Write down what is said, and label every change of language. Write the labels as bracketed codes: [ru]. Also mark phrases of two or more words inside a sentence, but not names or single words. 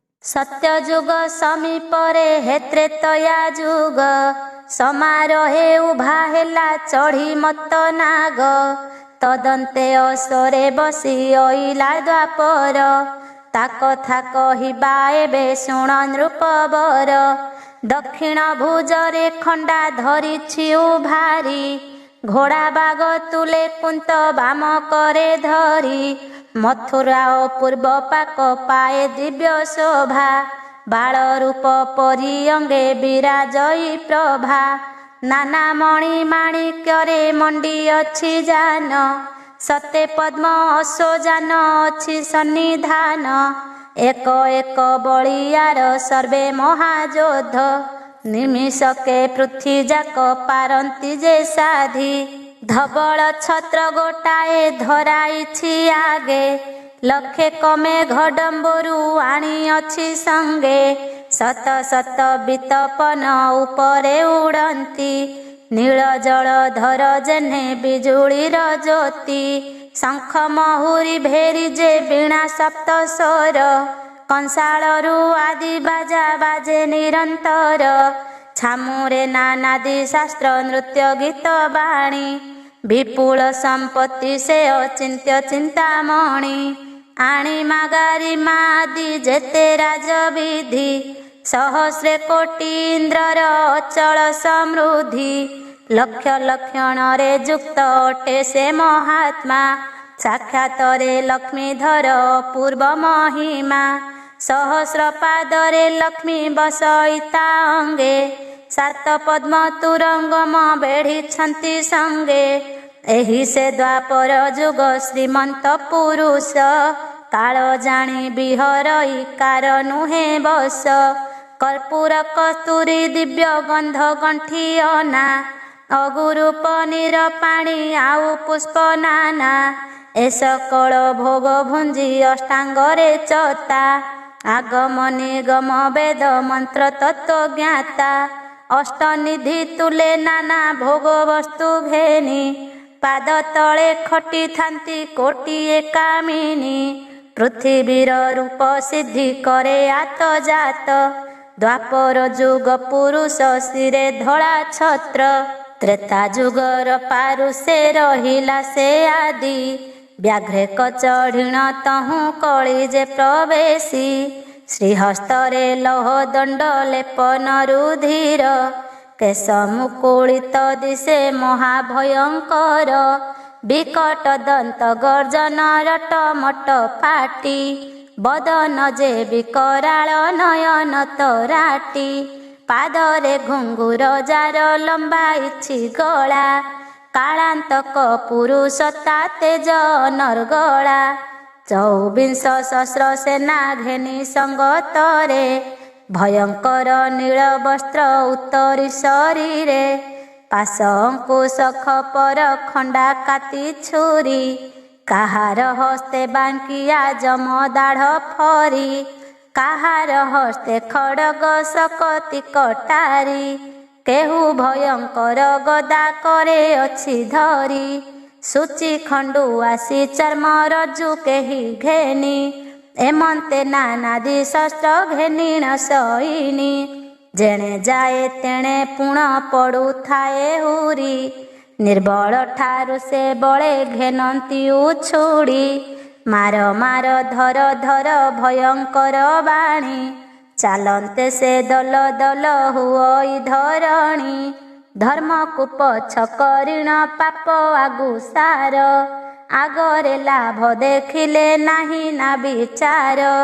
[or] ସତ୍ୟଯୁଗ ସମୀପରେ ହେ ତ୍ରେତୟା ଯୁଗ ସମାରୋହେ ଉଭା ହେଲା ଚଢ଼ି ମତ ନାଗ ତଦନ୍ତେ ଅସରେ ବସି ଅଇଲା ଦ୍ୱାପର ତା କଥା କହିବା ଏବେ ଶୁଣ ନୃପବର ଦକ୍ଷିଣ ଭୁଜରେ ଖଣ୍ଡା ଧରିଛି ଉଭାରି ଘୋଡ଼ା ବାଗ ତୁଳେ କୁନ୍ତ ବାମ କରେ ଧରି ମଥୁରା ପୂର୍ବ ପାକ ପାଏ ଦିବ୍ୟ ଶୋଭା ବାଳ ରୂପ ପରି ଅଙ୍ଗେ ବିରାଜଇ ପ୍ରଭା ନାନା ମଣି ମାଣିକ୍ୟରେ ମଣ୍ଡି ଅଛି ଜାନ ସତେ ପଦ୍ମ ଅଶୋଜାନ ଅଛି ସନ୍ନିଧାନ ଏକ ଏକ ବଳିୟାର ସର୍ବେ ମହାଯୋଧ ନିମିଷକେ ପୃଥ୍ୱୀ ଯାକ ପାରନ୍ତି ଯେ ସାଧି ଧବଳ ଛତ୍ର ଗୋଟାଏ ଧରାଇଛି ଆଗେ ଲଖେ କମେ ଘଡମ୍ବରୁ ଆଣି ଅଛି ସଙ୍ଗେ ଶତ ଶତ ବିତପନ ଉପରେ ଉଡ଼ନ୍ତି ନୀଳ ଜଳ ଧର ଯେନେ ବିଜୁଳିର ଜ୍ୟୋତି ଶଙ୍ଖ ମହୁରୀ ଭେରୀ ଯେ ବୀଣା ସପ୍ତ ସ୍ୱର କଂସାଳରୁ ଆଦି ବାଜା ବାଜେ ନିରନ୍ତର ଛାମୁରେ ନାନାଦି ଶାସ୍ତ୍ର ନୃତ୍ୟ ଗୀତ ବାଣୀ ବିପୁଳ ସମ୍ପତ୍ତି ସେ ଅଚିନ୍ତ୍ୟ ଚିନ୍ତାମଣି ଆଣି ମାଗାରି ମାଦି ଯେତେ ରାଜବିଧି ସହସ୍ରେ କୋଟି ଇନ୍ଦ୍ରର ଅଚଳ ସମୃଦ୍ଧି ଲକ୍ଷ ଲକ୍ଷଣ ରେ ଯୁକ୍ତ ଅଟେ ସେ ମହାତ୍ମା ସାକ୍ଷାତରେ ଲକ୍ଷ୍ମୀଧର ପୂର୍ବ ମହିମା ସହସ୍ର ପାଦରେ ଲକ୍ଷ୍ମୀ ବସଇତା ଅଙ୍ଗେ ସାତ ପଦ୍ମ ତୁରଙ୍ଗମ ବେଢ଼ି ସଙ୍ଗେ ଏହି ସେ ଦ୍ୱାପର ଯୁଗ ଶ୍ରୀମନ୍ତ ପୁରୁଷ କାଳ ଜାଣି ବିହରଇ କାର ନୁହେ ବସ କର୍ପୂର କସ୍ତୂରୀ ଦିବ୍ୟ ଗନ୍ଧ ଗଣ୍ଠି ଅନା ଅଗୁରୁ ପନୀର ପାଣି ଆଉ ପୁଷ୍ପ ନାନା ଏ ସକଳ ଭୋଗ ଭୁଞ୍ଜି ଅଷ୍ଟାଙ୍ଗରେ ଚତା ଆଗମ ନିଗମ ବେଦ ମନ୍ତ୍ର ତତ୍ତ୍ୱ ଜ୍ଞାତା ଅଷ୍ଟନିଧି ତୁଳେ ନାନା ଭୋଗ ବସ୍ତୁ ଘେନି ପାଦ ତଳେ ଖଟି ଥାନ୍ତି କୋଟିଏ କାମିନୀ ପୃଥ୍ୱୀର ରୂପ ସିଦ୍ଧି କରେ ଆତ ଜାତ ଦ୍ୱାପର ଯୁଗ ପୁରୁଷ ସିରେ ଧଡ଼ା ଛତ୍ର ତ୍ରେତା ଯୁଗର ପାରୁଷେ ରହିଲା ସେ ଆଦି ବ୍ୟାଘ୍ରେ କଚଢ଼ିଣ ତହୁ କଳି ଯେ ପ୍ରବେଶି ଶ୍ରୀହସ୍ତରେ ଲୌହ ଦଣ୍ଡ ଲେପନ ରୁଧିର କେଶ ମୁକୁଳିତ ଦିଶେ ମହାଭୟଙ୍କର ବିକଟ ଦନ୍ତ ଗର୍ଜନ ରଟ ମଟ ଫାଟି ବଦନ ଯେ ବିକରାଳ ନୟନ ତରାଟି ପାଦରେ ଘୁଙ୍ଗୁର ଯାର ଲମ୍ବାଇଛି ଗଳା କାଳାନ୍ତକ ପୁରୁଷ ତେଜ ନରଗଳା 24 ସହସ୍ର ସେନା ଘେନି ସଙ୍ଗତରେ ଭୟଙ୍କର ନୀଳ ବସ୍ତ୍ର ଉତ୍ତରୀ ଶରୀରେ ପାଶ ଅଙ୍କୁଶ ଖପର ଖଣ୍ଡା କାତି ଛୁରି କାହାର ହସ୍ତେ ବାଙ୍କିଆ ଯମ ଦାଢ଼ ଫରି କାହାର ହସ୍ତେ ଖଡ଼ଗ ସକତି କଟାରି କେହୁ ଭୟଙ୍କର ଗଦା କରେ ଅଛି ଧରି ସୂଚୀ ଖଣ୍ଡୁ ଆସି ଚର୍ମ ରଜ୍ଜୁ କେହି ଘେନି ଏମନ୍ତେ ନାନାଦି ଶସ୍ତ୍ର ଘେନିଣ ସଇନି ଯେଣେ ଯାଏ ତେଣେ ପୁଣ ପଡ଼ୁ ଥାଏ ହୁରି ନିର୍ବଳ ଠାରୁ ସେ ବଳେ ଘେନନ୍ତି ଉଛୁଡ଼ି ମାର ମାର ଧର ଧର ଭୟଙ୍କର ବାଣୀ ଚାଲନ୍ତେ ସେ ଦଳ ଦଳ ହୁଇ ଧରଣୀ ଧର୍ମକୂପ ଛକରିଣ ପାପ ଆଗୁ ସାର ଆଗରେ ଲାଭ ଦେଖିଲେ ନାହିଁ ନା ବିଚାର